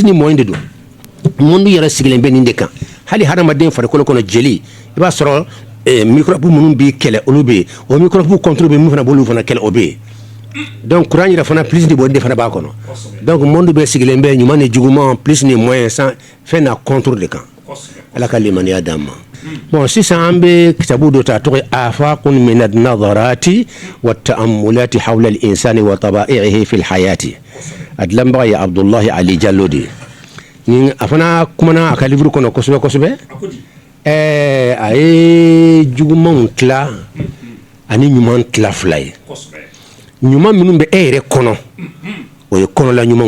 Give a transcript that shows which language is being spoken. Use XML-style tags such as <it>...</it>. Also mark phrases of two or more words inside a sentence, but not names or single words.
<bm>ni moyen de don monde yɛrɛ sigilen bɛ nin de kan hali hadamaden farikolo kɔnɔ jeli i b'a sɔrɔ microbe minnu b'i kɛlɛ olu bɛ yen o</bm> <fr>microbe contrôle</fr> <bm>bɛ min fana b'olu fana kɛlɛ o bɛ yen</bm> <fr>donc courant</fr> <bm>yɛrɛ fana</bm> <fr>plus de</fr> <bm>bɔ de fana b'a kɔnɔ</bm> <fr>donc monde</fr> <bm>bɛ sigilen bɛ ɲuman ni juguman plus ni moyen sans fɛn na contrôle de kan ala ka limaniya d'an ma bon sisan an bɛ kitabu dɔ ta tɔgɔ ye afaqun min an-nadarati wa ta'ammulati hawla al-insani wa taba'ihi fi al-hayati a dilanbaga ye Abdullahi Ali Jallo de ni a fana kumana a ka livre kɔnɔ kosɛbɛ kosɛbɛ a ye jugumanw tila ani ɲuman tila fila ye ɲuman minnu bɛ e yɛrɛ kɔnɔ o ye kɔnɔla ɲumanw</bm>